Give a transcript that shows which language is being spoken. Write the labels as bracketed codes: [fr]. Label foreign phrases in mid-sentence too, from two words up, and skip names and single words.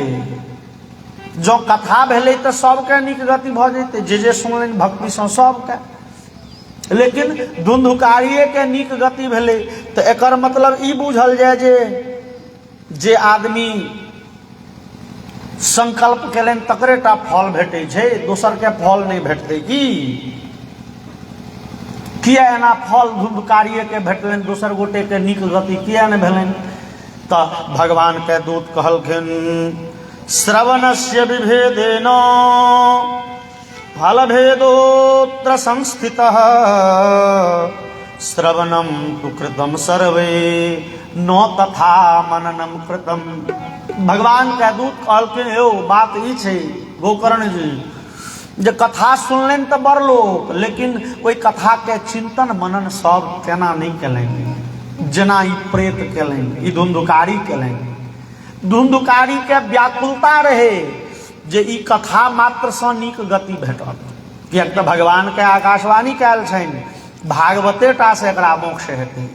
[mai] जो कथा भेले तो सबके नीक गति भ जैते, जे सुनलनि भक्ति से सबके, लेकिन धुंधुकारिये के नीक गति भेले तो एकर मतलब ई बुझल जाए जे आदमी संकल्प केलनि तकरेटा फल भेटै छै, दोसर के फल नहीं भेटतै की? किया एना फल धुंधुकारिये के भेटलनि, दोसर गोटे के नीक गति किया नहीं भेलनि? तो भगवान के दूत कहलखिन [sa] श्रवणस्य विभेदेन फल भेदोत्र संस्थितः श्रवणम तु कृतम सर्वे न तथा मननम कृतम। [mai] भगवान के दूत कहलखिन यो बात ई छै गोकर्ण जी जे कथा सुनलनि तो बड़ लोग, लेकिन ओहि कथा के चिंतन मनन सब केना नहीं केलनि, जेना ई प्रेत केलनि, ई धुंधुकारी केलनि। धुंधुकारी के व्याकुलता रहे जे ई कथा मात्र से नीक गति भेटत, किएक तऽ भगवान के आकाशवाणी कयल छनि भागवते टा से एकरा मोक्ष हेतै।